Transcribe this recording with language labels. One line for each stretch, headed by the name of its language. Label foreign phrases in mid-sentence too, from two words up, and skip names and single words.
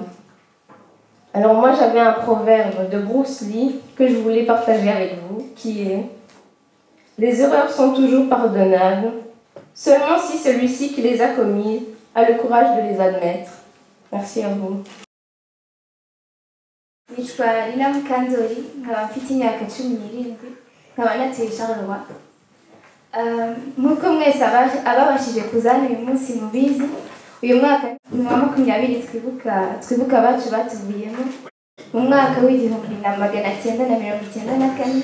French: Alors moi j'avais un proverbe de Bruce Lee que je voulais partager avec vous, qui est « Les erreurs sont toujours pardonnables, seulement si celui-ci qui les a commises a le courage de les admettre. » Merci à vous.
Kinyarwanda: Nitwa Lina Mukandori, nkaba mfite imyaka 17, nkaba natuye Charleroi. Nk'uko mwese ababashije kuza hano uyu munsi mubizi, uyu mwaka ni wa 20 twibuka abacu batuvuyemo mu mwaka w'1994.